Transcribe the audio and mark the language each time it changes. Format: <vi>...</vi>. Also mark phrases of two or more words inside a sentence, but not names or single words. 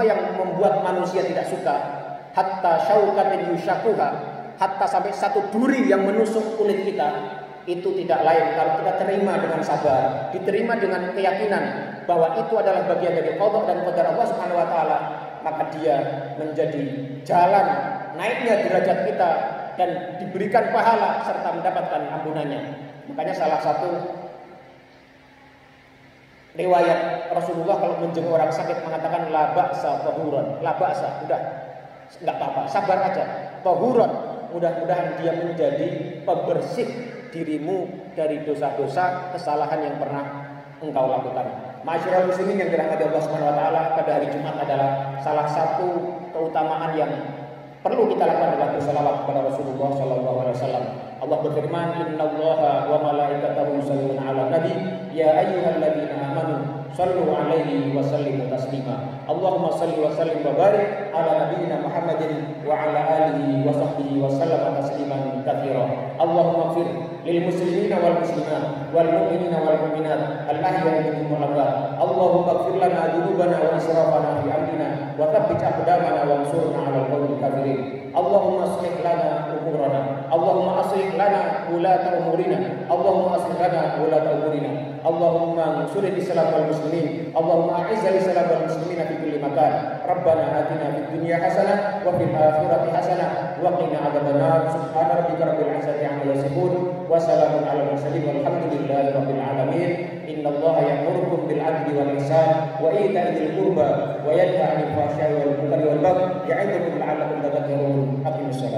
<id>yang membuat manusia tidak suka,</id> <ar>حتى شوكة يشاكها,</ar> <id>hatta sampai satu duri yang menusuk kulit kita, itu tidak lain kalau kita terima dengan sabar, diterima dengan keyakinan bahwa itu adalah bagian dari qada dan qadar Allah</id> <ar>سبحانه وتعالى,</ar> <id>maka dia menjadi jalan naiknya derajat kita dan diberikan pahala serta mendapatkan ampunannya. Makanya salah satu riwayat Rasulullah kalau menjenguk orang sakit mengatakan</id> <ar>لا بأس طهور، لا بأس,</ar> <id>udah enggak apa-apa, sabar aja. Tahuran, mudah-mudahan dia menjadi pembersih dirimu dari dosa-dosa, kesalahan yang pernah engkau lakukan.</id> <ar>معشر المسلمين</ar> <id>yang dirahmati Allah</id> <ar>سبحانه وتعالى,</ar> <id>pada hari Jumat adalah salah satu keutamaan yang perlu kita lakukan adalah bersalawat kepada Rasulullah</id> <ar>صلى الله عليه وسلم.</ar> <id>Allah berfirman,</id> <ar>إن الله وملائكته يصلون على النبي يا أيها الذين آمنوا صلوا عليه وسلموا تسليما. اللهم صل وسلم وبارك على نبينا محمد وعلى آله وصحبه وسلم تسليما كثيرا. اللهم اغفر للمسلمين والمسلمات والمؤمنين والمؤمنات الأحياء منهم والأموات. اللهم اغفر لنا ذنوبنا وإسرافنا في أمرنا وثبت أقدامنا وانصرنا على القوم الكافرين. اللهم أصلح لنا أمورنا، اللهم أصلح لنا ولاة أمورنا، اللهم أصلح لنا ولاة أمورنا. اللهم انصر الإسلام والمسلمين، اللهم أعز الإسلام والمسلمين في كل مكان. ربنا آتنا في الدنيا حسنة وفي الآخرة حسنة وقنا عذاب النار. سبحان ربك رب العزة عما يصفون وسلام على المرسلين والحمد لله رب العالمين. إن الله يأمر بالعدل والإحسان وإيتاء ذي القربى وينهى عن الفحشاء والمنكر والبغي يعظكم لعلكم تذكرون.</ar>